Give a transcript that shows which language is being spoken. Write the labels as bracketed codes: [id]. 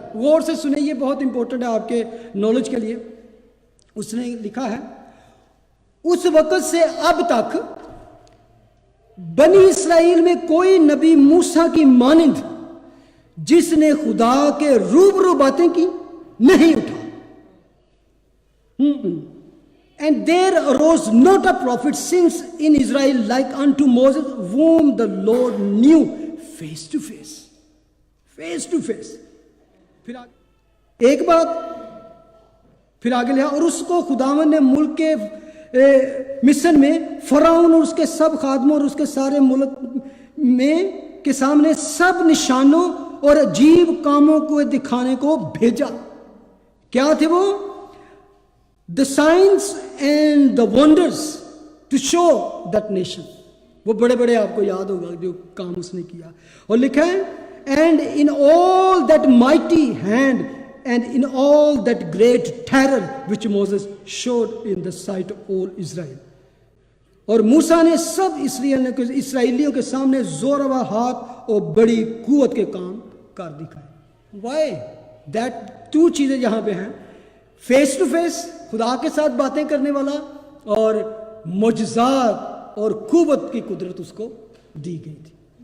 [ur] غور سے سنیں، یہ بہت امپورٹنٹ ہے آپ کے نالج کے لیے. اس نے لکھا ہے، اس وقت سے اب تک بنی اسرائیل میں کوئی نبی موسیٰ کی مانند جس نے خدا کے روبرو باتیں کی نہیں اٹھا. [en] And there arose not a prophet since in Israel like unto Moses, whom the Lord knew face to face. Face to face. [ur] پھر ایک بات پھر آگے لیا، اور اس کو خداوند نے ملک کے مصر میں فرعون اور اس کے سب خادموں اور اس کے سارے ملک میں کے سامنے سب نشانوں اور عجیب کاموں کو دکھانے کو بھیجا. کیا تھے وہ؟ [en] The signs and the wonders to show that nation. [ur] وہ بڑے بڑے آپ کو یاد ہوگا جو کام اس نے کیا. اور لکھا ہے [en] and in all that mighty hand and in all that great terror which Moses showed in the sight of all Israel. [ur] اور موسیٰ نے سب اسرائیلیوں کے سامنے زورآور ہاتھ اور بڑی قوت کے کام کر دکھائے. [en] Why? That two [ur] چیزیں جہاں پہ ہیں، فیس ٹو فیس خدا کے ساتھ باتیں کرنے والا، اور معجزات اور قوت کی قدرت اس کو دی گئی تھی.